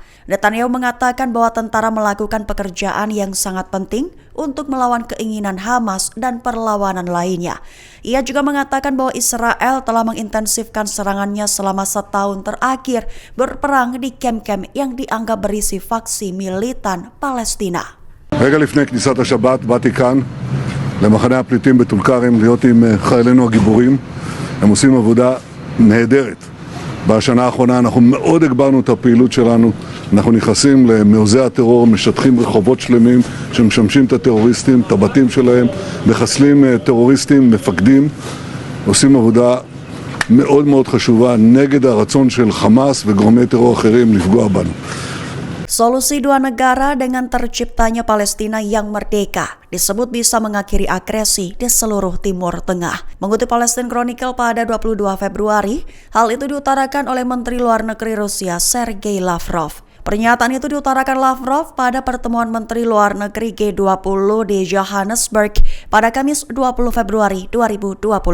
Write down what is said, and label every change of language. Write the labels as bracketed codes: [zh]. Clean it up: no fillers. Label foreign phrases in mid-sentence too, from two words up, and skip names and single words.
[id] Netanyahu mengatakan bahwa tentara melakukan pekerjaan yang sangat penting untuk melawan keinginan Hamas dan perlawanan lainnya. Ia juga mengatakan bahwa Israel telah mengintensifkan serangannya selama setahun terakhir berperang di kem-kem yang dianggap berisi faksi militan Palestina. [he] רגע לפני כניסת השבת באתי כאן למחנה הפליטים בטול כרם להיות עם חיילינו הגיבורים. הם עושים עבודה נהדרת. בשנה האחרונה אנחנו מאוד הגברנו את הפעילות שלנו. אנחנו נכנסים למעוזי הטרור, משטחים רחובות שלמים שמשמשים את הטרוריסטים, את הבתים שלהם, מחסלים טרוריסטים, מפקדים, עושים עבודה מאוד מאוד חשובה נגד הרצון של חמאס וגורמי טרור אחרים לפגוע בנו. [id] Solusi dua negara dengan terciptanya Palestina yang merdeka disebut bisa mengakhiri agresi di seluruh Timur Tengah. Mengutip Palestine Chronicle pada 22 Februari, hal itu diutarakan oleh Menteri Luar Negeri Rusia Sergei Lavrov. Pernyataan itu diutarakan Lavrov pada pertemuan Menteri Luar Negeri G20 di Johannesburg pada Kamis 20 Februari 2025.